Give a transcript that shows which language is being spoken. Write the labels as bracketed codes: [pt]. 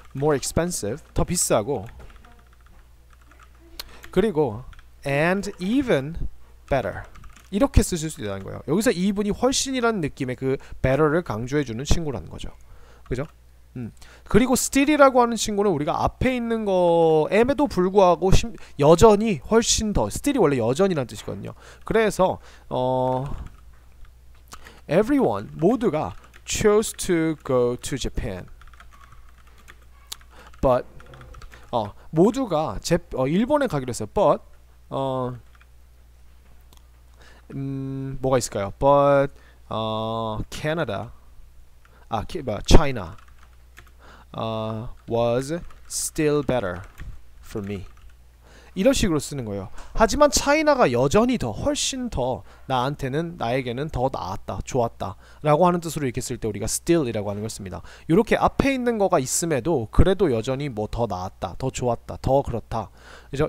[en] more expensive, [ko] 더 비싸고, 그리고 [en] and even better [ko] 이렇게 쓰실 수 있다는 거예요. 여기서 even이 훨씬이라는 느낌의 그 better를 강조해주는 친구라는 거죠. 그죠? 그리고 still이라고 하는 친구는 우리가 앞에 있는 거에도 불구하고 여전히 훨씬 더, still이 원래 여전이라는 뜻이거든요. [en] 그래서 everyone 모두가 chose to go to Japan, but [ko] 모두가 일본에 가기로 했어요. but 뭐가 있을까요? [en] but Canada, China was still better for me. [ko] 이런 식으로 쓰는 거예요. 하지만 차이나가 여전히 더, 훨씬 더 나에게는 더 나았다, 좋았다 라고 하는 뜻으로 이렇게 쓸 때 우리가 still이라고 하는 걸 씁니다. 이렇게 앞에 있는 거가 있음에도 그래도 여전히 뭐 더 나았다, 더 좋았다, 더 그렇다, 그죠?